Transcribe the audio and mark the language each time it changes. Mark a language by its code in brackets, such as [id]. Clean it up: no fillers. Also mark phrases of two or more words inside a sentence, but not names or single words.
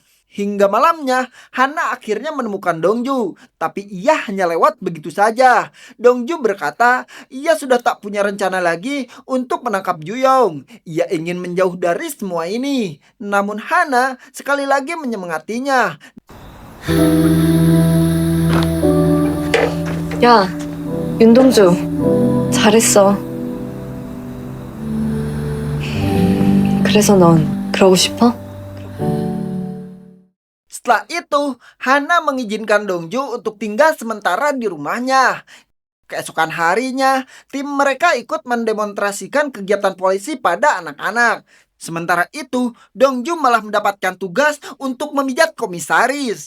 [id] Hingga malamnya, Hana akhirnya menemukan Dongju, tapi ia hanya lewat begitu saja. Dongju berkata, ia sudah tak punya rencana lagi untuk menangkap Juyong. Ia ingin menjauh dari semua ini. Namun Hana sekali lagi menyemangatinya. [ko] 야, 윤동주, 잘했어. 그래서 넌 그러고 싶어? [id] Setelah itu, Hana mengizinkan Dongju untuk tinggal sementara di rumahnya. Keesokan harinya, tim mereka ikut mendemonstrasikan kegiatan polisi pada anak-anak. Sementara itu, Dongju malah mendapatkan tugas untuk memijat komisaris.